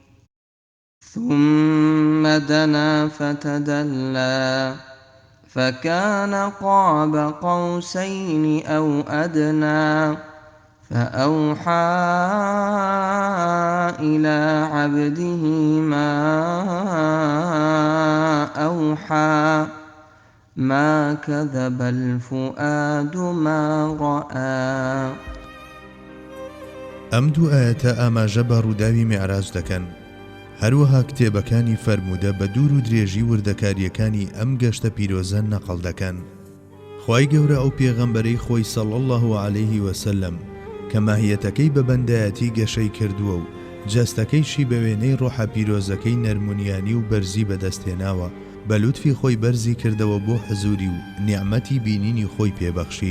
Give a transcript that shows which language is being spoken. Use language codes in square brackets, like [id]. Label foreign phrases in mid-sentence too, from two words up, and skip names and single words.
[ar] ثم دنا فتدلى فكان قاب قوسين أو أدنى فأوحى إلى عبده ما أوحى ما كذب الفؤاد ما رأى. [ckb] ئەم دوو ئاەتە ئاماژە بە ڕووداوی میعراج دەکەن، هەروەها کتێبەکانی فەرموودە بە دوور و درێژی وردەکاریەکانی ئەم گەشتە پیرۆزە نەقڵ دەکەن. خوای گەورە ئەو پێغەمبەرەی خۆی [ar] صلی الله عەلەیه وسلم [ckb] کە ماهیەتەکەی بە بەندایەتی گەشەی کردووە و جەستەکەیشی بە وێنەی ڕۆحە پیرۆزەکەی نەرمونیانی و بەرزی بەدەستێناوە، بە لوتفی خۆی بەرزی کردەوە بۆ حزوری و نیعمەتی بینینی خۆی پێبەخشی.